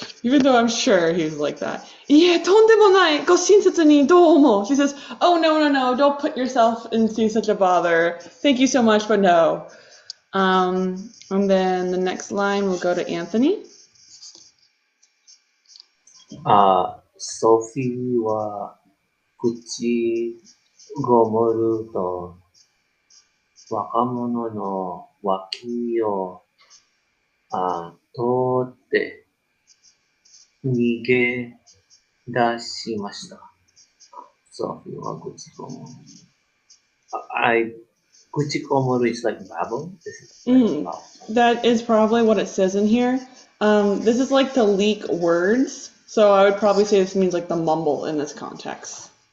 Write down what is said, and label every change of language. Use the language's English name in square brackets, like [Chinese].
[English] Even though I'm sure he's like that. [Japanese] いえ、とんでもない。ご親切にどう思う? [English] She says, oh, no. Don't put yourself into such a bother. Thank you so much, but no. And then the next line will go to Anthony. [Japanese] ソフィーは口ごもると若者の脇を通って逃げ出しました。ソフィーは口ごもる。 [English] 口ごもる is like babble? That is probably what it says in here. This is like to leak words. So I would probably say this means like the mumble in this context.